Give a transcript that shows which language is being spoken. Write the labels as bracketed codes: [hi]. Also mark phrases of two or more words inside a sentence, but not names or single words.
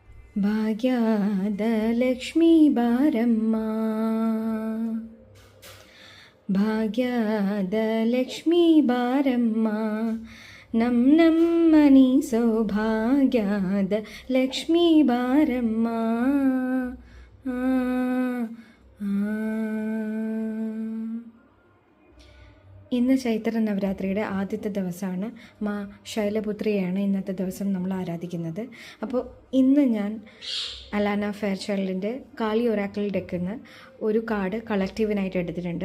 [kn] ಭಾಗ್ಯದ ಲಕ್ಷ್ಮೀ ಬಾರಮ್ಮ, ಭಾಗ್ಯದ ಲಕ್ಷ್ಮೀ ಬಾರಮ್ಮ, ನಮ್ಮನಿ ಸೌಭಾಗ್ಯದ ಲಕ್ಷ್ಮೀ ಬಾರಮ್ಮ. [ml] ഇന്ന് ചൈത്ര നവരാത്രിയുടെ ആദ്യത്തെ ദിവസമാണ്. മാ ശൈലപുത്രിയെയാണ് ഇന്നത്തെ ദിവസം നമ്മൾ ആരാധിക്കുന്നത്. അപ്പോൾ ഇന്ന് ഞാൻ അലാന ഫെയർചൈൽഡിൻ്റെ കാളി ഒറാക്കിൾ ഡെക്കിന്ന് ഒരു കാർഡ് കളക്റ്റീവിനായിട്ട് എടുത്തിട്ടുണ്ട്.